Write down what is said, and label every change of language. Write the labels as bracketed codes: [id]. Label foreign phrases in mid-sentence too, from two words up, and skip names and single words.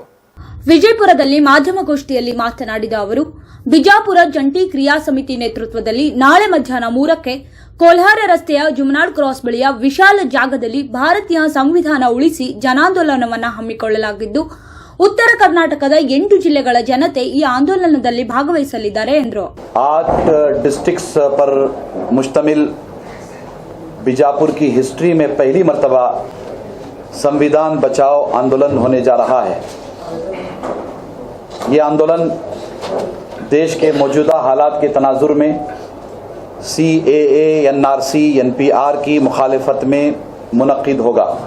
[kn] ವಿಜಯಪುರದಲ್ಲಿ ಮಾಧ್ಯಮಗೋಷ್ಠಿಯಲ್ಲಿ ಮಾತನಾಡಿದ ಅವರು, ಬಿಜಾಪುರ ಜಂಟಿ ಕ್ರಿಯಾ ಸಮಿತಿ ನೇತೃತ್ವದಲ್ಲಿ ನಾಳೆ ಮಧ್ಯಾಹ್ನ 3ಕ್ಕೆ ಕೋಲ್ಹಾರ ರಸ್ತೆಯ ಜುಮ್ನಾಳ್ ಕ್ರಾಸ್ ಬಳಿಯ ವಿಶಾಲ ಜಾಗದಲ್ಲಿ ಭಾರತೀಯ ಸಂವಿಧಾನ ಉಳಿಸಿ ಜನಾಂದೋಲನವನ್ನು ಹಮ್ಮಿಕೊಳ್ಳಲಾಗಿದ್ದು, ಉತ್ತರ ಕರ್ನಾಟಕದ 8 ಜಿಲ್ಲೆಗಳ ಜನತೆ ಈ ಆಂದೋಲನದಲ್ಲಿ ಭಾಗವಹಿಸಲಿದ್ದಾರೆ ಎಂದರು. [ur] 8 ڈسٹرکٹس پر مشتمل بیجاپور کی ہسٹری میں پہلی مرتبہ سمودھان بچاؤ آندولن ہونے جا رہا ہے. یہ آندولن دیش کے موجودہ حالات کے تناظر میں CAA, NRC, NPR کی مخالفت میں منعقد ہوگا.